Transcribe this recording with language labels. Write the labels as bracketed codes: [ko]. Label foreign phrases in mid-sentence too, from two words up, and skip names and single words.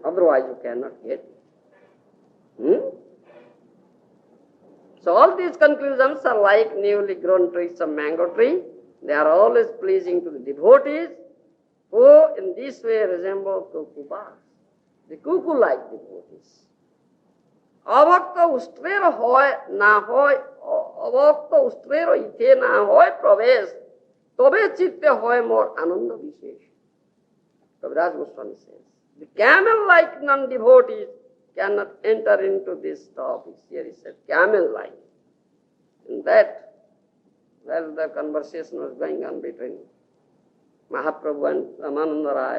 [en] Otherwise you cannot get it. So all these conclusions are like newly grown twigs of mango tree. They are always pleasing to the devotees, who in this way resemble cuckoo birds. The cuckoo-like devotees. [bn] অভক্ত উষ্ট্রের হয় না হয়, অভক্ত উষ্ট্রের ইথে না হয় প্রবেশ, তবে চিত্তে হয় মোর আনন্দ বিশেষ. [en] Kaviraj Goswami says, the camel-like non-devotees cannot enter into these topics. Here he said, camel-like. In that, well, the conversation was going on between Mahaprabhu and Ramananda Rai.